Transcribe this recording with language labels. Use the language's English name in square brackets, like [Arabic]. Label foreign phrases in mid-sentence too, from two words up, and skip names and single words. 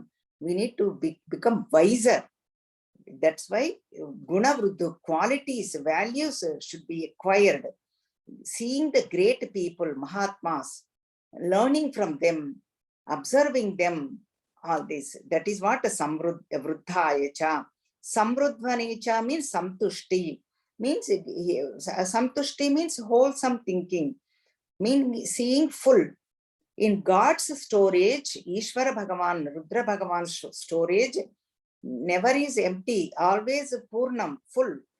[English] We need to become wiser. That's why [Sanskrit] गुण वृद्ध, [English] qualities, values should be acquired. Seeing the great people, Mahatmas, learning from them, observing them, all this. That is what a [Sanskrit] वृद्धाय च। समृद्धवनि च [English] means Samtushti. Means Samtushti means wholesome thinking. Means seeing full. In God's storage, Ishvara Bhagavan, Rudra Bhagavan's storage never is empty, always Purnam, full.